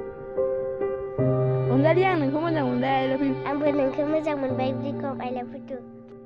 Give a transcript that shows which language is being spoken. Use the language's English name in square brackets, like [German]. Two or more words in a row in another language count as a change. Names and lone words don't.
[Bodo] अनजालि, आं नोंखौ मोजां मोनबाय। [English] I love you। [Bodo] आंबो नोंखौ मोजां मोनबाय बिक्रम। [English] I love you too।